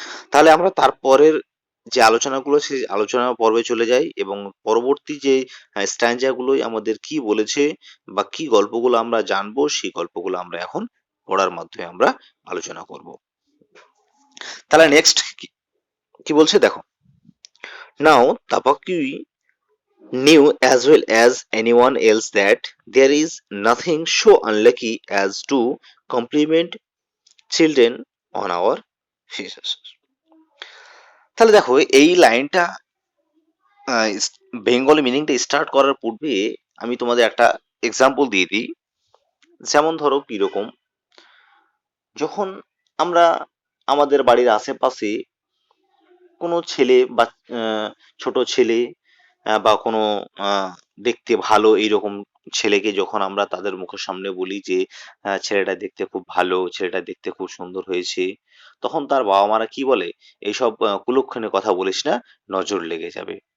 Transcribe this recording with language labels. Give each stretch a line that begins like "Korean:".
Bangla: তাহলে আমরা তারপরের যে আলোচনাগুলো সেই আলোচনা পর্বে চলে যাই এবং পরবর্তী যে স্ট্যাঞ্জাগুলোই আমাদের কি বলেছে বা কি গল্পগুলো আমরা জানবো সেই গল্পগুলো আমরা এখন পড়ার মাধ্যমে আমরা আলোচনা করব। তাহলে নেক্সট কি বলছে দেখো।
English: Now Tapakui knew as well as anyone else that there is nothing so unlucky as to compliment children on our faces.
Bangla: তাহলে দেখো এই লাইনটা বেঙ্গলি মিনিংটা স্টার্ট করার পূর্বে আমি তোমাদের একটা এক্সাম্পল দিয়ে দিই। যেমন ধরো কিরকম, যখন আমরা আমাদের বাড়ির আশেপাশে কোনো ছেলে বা ছোট ছেলে বা কোনো দেখতে ভালো এইরকম ছেলেকে যখন আমরা তাদের মুখের সামনে বলি যে ছেলেটা দেখতে খুব ভালো, ছেলেটা দেখতে খুব সুন্দর হয়েছে, তখন তার বাবা মারা কি বলে, এইসব কুলক্ষণে কথা বলিস না, নজর লেগে যাবে।